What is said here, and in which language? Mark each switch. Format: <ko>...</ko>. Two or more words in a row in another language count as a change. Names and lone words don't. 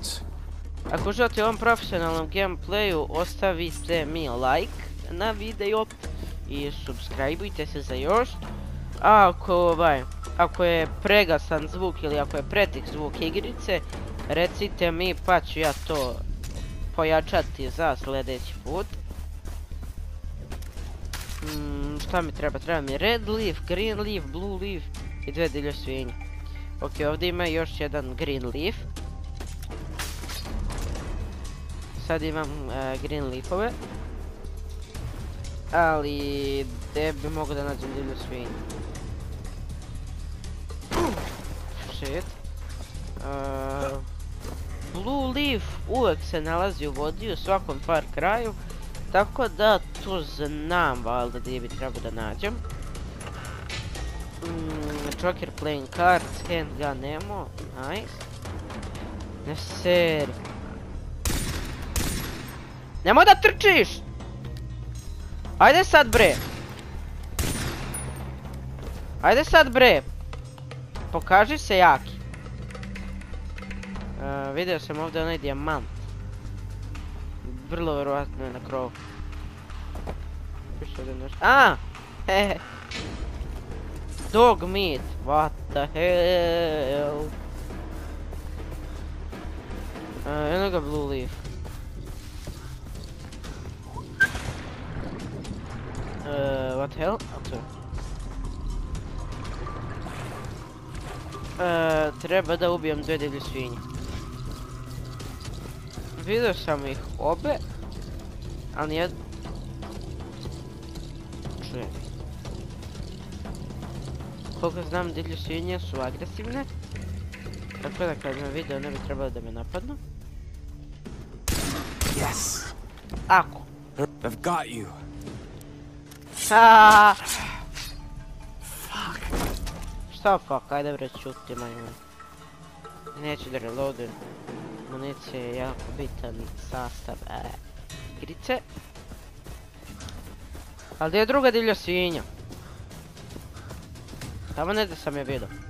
<sr>Ako uživate u ovom profesionalnom gameplayu, ostavite mi like na video i subscribeujte se za još. A ako je pregasan zvuk ili ako je pretih zvuk igrice, recite mi pa ću ja to pojačati za sljedeći put. Šta mi treba? Treba mi</sr> <en>red leaf, green leaf, blue leaf</en> <sr>i 2 divlje svinje. Ok, ovdje ima još jedan</sr> <en>green leaf.</en> <sr>Sad imam</sr> <en>green leafove.</en> <sr>Ali gdje bi mogo da nađem divlju svinju?</sr> <en>Shit. Blue leaf</en> <sr>uvek se nalazi u vodi u svakom Far Cry-u. Tako da to znam valjda gdje bi trebao da nađem.</sr> <en>Joker playing cards, handgun ammo, nice.</en> <sr>Ne seri. Nemoj da trčiš! Ajde sad bre! Ajde sad bre! Pokaži se jaki. Vidio sam ovdje onaj dijamant. Vrlo vjerovatno je na krovu. Piše ovdje nešto. A! Hehe.</sr> <en>Dog meat. What the hell?</en> <sr>Eno ga</sr> <en>blue leaf. What the hell?</en> <sr>Treba da ubijem 2 divlje svinje. Vidio sam ih obe, ali nijedno... Čujem. Koliko znam, divlje svinje su agresivne. Tako da kad me video ne bi trebalo da me napadnu.</sr> <en>Yes!</en> <sr>Ako.</sr> <en>I've got you. Aaaa! Fuck.</en> <sr>Šta fuck, ajde bre čuti majmun. Neću da reloadujem. Municija je jako bitan sastav igrice. Ali gdje je druga divlja svinja? Tamo negdje sam je vidio.</sr>